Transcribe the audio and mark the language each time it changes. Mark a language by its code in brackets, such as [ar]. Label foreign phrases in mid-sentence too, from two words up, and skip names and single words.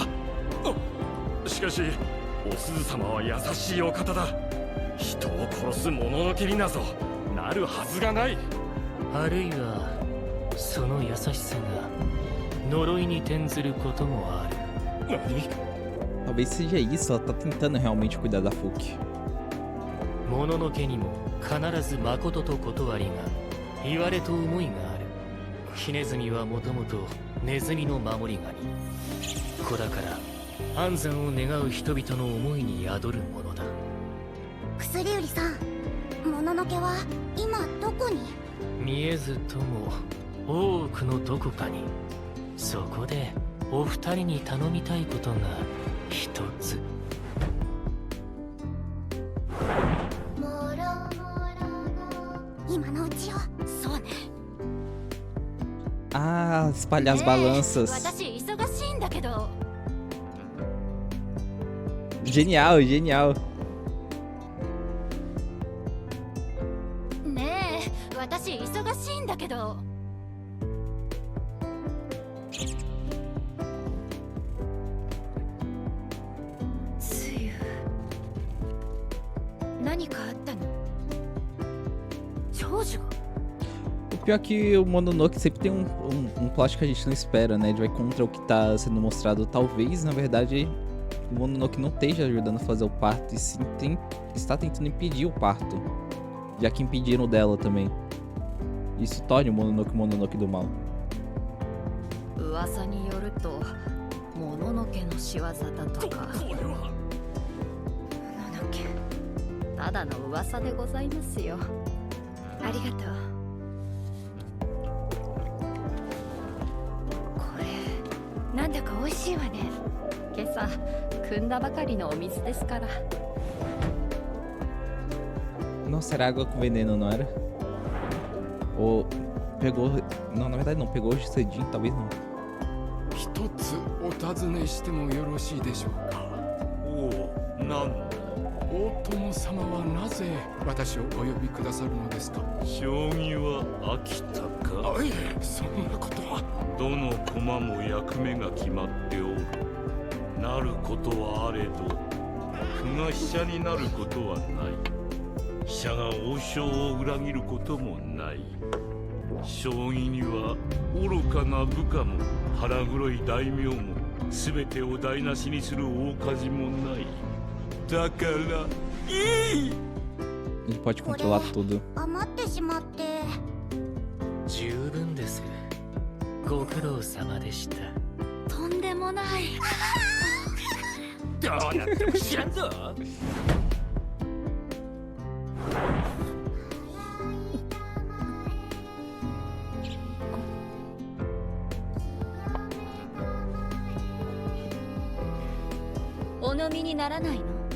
[ja] しかしお鈴様は優しいお方だ。人を殺すもののけになぞなるはずがない。あるいはその優しさが呪いに転ずることもある。何？ [pt] Talvez seja isso, ela tá tentando realmente cuidar da Fuki. [ja] もののけにも必ず誠と断りが、言われと思いがある。ヒネズミはもともとネズミの守り神。子だから安産を願う人々の思いに宿るものだ。薬売りさん、もののけは今どこに？見えずとも大奥のどこかに。そこでお二人に頼みたいことが一つ。今のうちよ。そうね。 [pt] Ah, espalhar as balanças. [ja] 私忙しいんだけど。 [pt] Genial, genial. [ja] ねえ、私忙しいんだけど。つゆ、何かあったの？長女が。 [pt] O pior é que o Mononoke sempre tem um plot que a gente não espera, né? Ele vai contra o que tá sendo mostrado. Talvez, na verdade, o Mononoke não esteja ajudando a fazer o parto, e sim está tentando impedir o parto, já que impediram o dela também. Isso torna o Mononoke do mal. [ja] 噂によると、もののけの仕業だとか。ただの噂でございますよ。ありがとう。これなんだか美味しいわね。今朝汲んだばかりのお水ですから。 [pt] Nossa, era água com veneno, não era? Ou pegou... Não, na verdade não, pegou hoje cedinho, talvez não. [ja] 一つお尋ねしてもよろしいでしょうか。おお、なんだ。大友様はなぜ私をお呼びくださるのですか。将棋は飽きたか。あ、いえ、そんなことは。どの駒も役目が決まっておる。なることはあれど、歩が飛車になることはない。飛車が王将を裏切ることもない。将棋には愚かな部下も腹黒い大名も全てを台無しにする大火事もない。だからいい。 [pt] Ele pode controlar tudo. [ja] 余ってしまって。十分です。ご苦労様でした。とんでもない。どうなっても知らんぞ。お飲みにならないの？